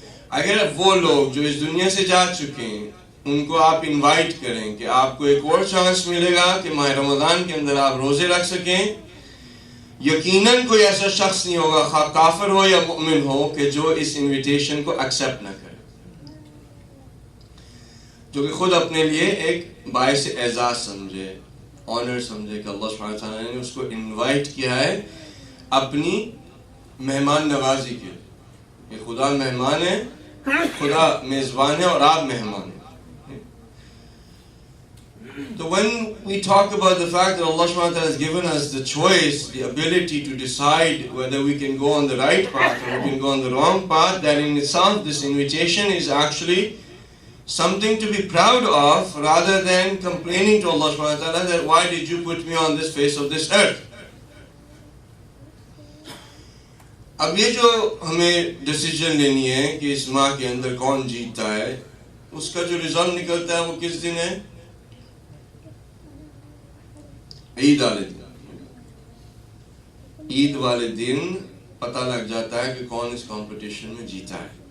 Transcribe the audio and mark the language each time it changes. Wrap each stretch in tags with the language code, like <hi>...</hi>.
<ur>اگر وہ لوگ جو اس دنیا سے جا چکے ہیں ان کو آپ انوائٹ کریں کہ آپ کو ایک اور چانس ملے گا کہ ماہ رمضان کے اندر آپ روزے رکھ سکیں, یقیناً کوئی ایسا شخص نہیں ہوگا, خواہ کافر ہو یا مؤمن ہو, کہ جو اس انویٹیشن کو ایکسیپٹ نہ کرے, جو کہ خود اپنے لیے ایک باعث اعزاز سمجھے, آنر سمجھے کہ اللہ سبحانہ وتعالیٰ نے اس کو انوائٹ کیا ہے اپنی مہمان نوازی کے لیے. کہ خدا مہمان ہے, خدا میزبان ہے اور آپ مہمان ہیں.</ur> <en>So when we talk about the fact that Allah subhanahu wa ta'ala has given us the choice, the ability to decide whether we can go on the right path or we can go on the wrong path, that in itself this invitation is actually something to be proud of, rather than complaining to Allah subhanahu wa ta'ala that why did you put me on this face of this earth.</en> <ur>اب یہ جو ہمیں decision لینی ہے کہ اس ماہ کے اندر کون جیتتا ہے, اس کا جو رزلٹ نکلتا ہے وہ کس دن ہے؟ عید والے دن. عید والے دن پتہ لگ جاتا ہے کہ کون اس کمپٹیشن میں جیتا ہے.</ur>